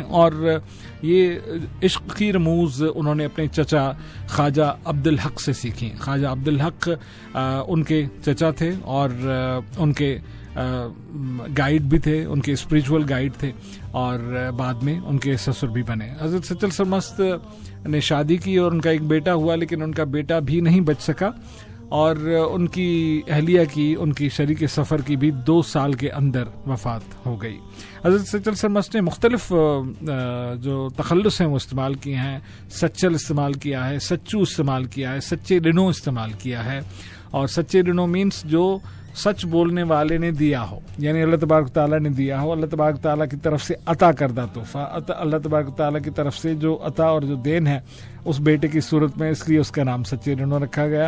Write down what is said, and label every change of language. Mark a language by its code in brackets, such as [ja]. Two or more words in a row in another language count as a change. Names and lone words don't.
[ur] اور یہ عشق کی رموز انہوں نے اپنے چچا خواجہ عبدالحق سے سیکھی. خواجہ عبدالحق ان کے چچا تھے اور ان کے گائیڈ بھی تھے، ان کے [en] spiritual guide [ur] تھے، اور بعد میں ان کے سسر بھی بنے. حضرت سچل سرمست نے شادی کی اور ان کا ایک بیٹا ہوا، لیکن ان کا بیٹا بھی نہیں بچ سکا، اور ان کی اہلیہ کی، ان کی شریک سفر کی بھی 2 سال کے اندر وفات ہو گئی. حضرت سچل سرمست نے مختلف جو تخلص ہیں وہ استعمال کیے ہیں. سچل استعمال کیا ہے، سچو استعمال کیا ہے، سچے ڈنو استعمال کیا ہے. اور سچے ڈنو مینز جو سچ بولنے والے نے دیا ہو، یعنی [ar] الله تبارك وتعالى [ur] نے دیا ہو, [ar] الله تبارك وتعالى [ur] کی طرف سے عطا کردہ تحفہ, [ar] الله تبارك وتعالى [ur] کی طرف سے جو عطا اور جو دین ہے اس بیٹے کی صورت میں، اس لیے اس کا نام سچے ڈنو رکھا گیا.